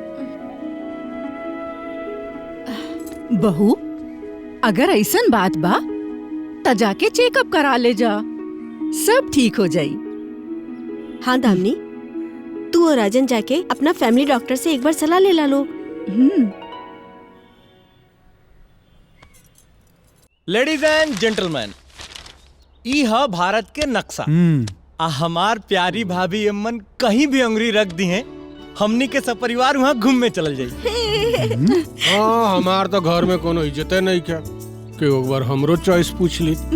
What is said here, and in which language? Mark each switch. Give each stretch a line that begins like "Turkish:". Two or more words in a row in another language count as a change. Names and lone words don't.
Bhojpuri: बहू अगर ऐसन बात बा त जाके चेकअप करा ले जा, सब ठीक हो जाई। हाँ दामनी, तू और राजन जाके अपना फैमिली डॉक्टर से एक बार सलाह ले ला लो।
English: Ladies and gentleman,
Bhojpuri: ई है भारत के नक्शा। आ हमार प्यारी भाभी अम्मन कहीं भी अंगुरी रख दी हैं, हमनी के सब परिवार वहाँ घूमने चल जाई। हाँ हमार तो घर में कोनो इज्जत नहीं क्या कि एक बार हमरो चॉइस पूछ ली।